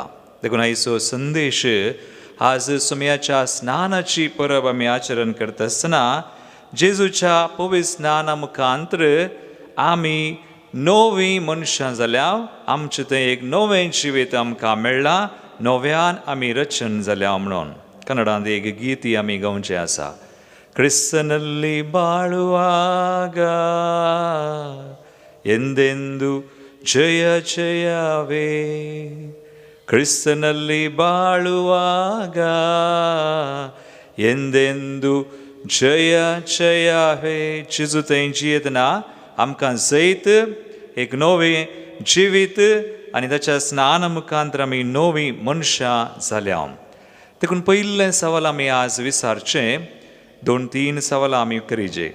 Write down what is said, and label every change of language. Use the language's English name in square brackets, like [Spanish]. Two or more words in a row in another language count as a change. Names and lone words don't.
[Konkani] देखून आयचो संदेश आज सुमयाच्या स्नानाची परब आमी आचरण करता आसतना जेजूच्या पवित्र स्नाना मुखांतर आमी नवीं मनशां जाल्या, आमचें तें एक नवें जिवीत आमकां मेळ्ळां, नव्यान आमी रचन जाल्या म्हणून. कन्नडांत एक गीत आमी गावचें आसा. [Kannada] ಕ್ರಿಸ್ತನಲ್ಲಿ ಬಾಳುವಾಗ ಎಂದೆಂದು ಜಯ ಜಯವೇ, ಕ್ರಿಸ್ತನಲ್ಲಿ ಬಾಳುವಾಗ ಎಂದೆಂದು ಜಯ ಜಯವೇ. [Konkani] जेजू तेंची येतना आमकां जैत एक नवें जिवीत आनी ताच्या स्नान मुखांतर आमी नवीं मनशां जाल्या. देखून पयलें सवाल आमी आज विचारचें, 2-3 सवालां आमी करीचे.